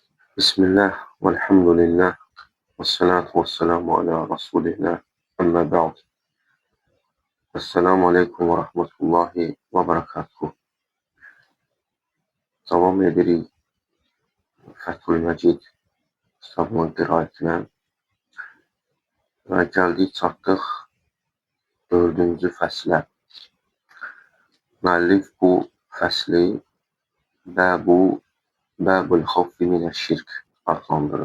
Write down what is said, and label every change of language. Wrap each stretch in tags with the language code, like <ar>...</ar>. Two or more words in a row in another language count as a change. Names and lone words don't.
<ar>بسم الله، والحمد لله، والصلاة والسلام على رسول الله، أما بعد. السلام عليكم ورحمة الله وبركاته.</ar> <az>Davam edirik Fəthül Məcid kitabının qiraətinə və gəldik çatdıq 4-cü fəslə. Müəllif bu fəsli Bəbul xavfi minəşşirk adlandırır.</az>